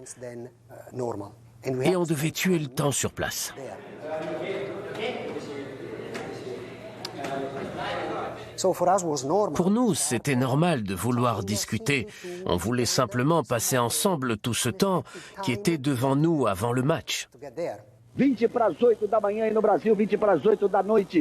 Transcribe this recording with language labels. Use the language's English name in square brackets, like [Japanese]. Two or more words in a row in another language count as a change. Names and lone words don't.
[French] Et on devait tuer le temps sur place. Pour nous, c'était normal de vouloir discuter. On voulait simplement passer ensemble tout ce temps qui était devant nous avant le match. [Portuguese] 20 para as 8 da manhã e no Brasil, 20 para as 8 da noite.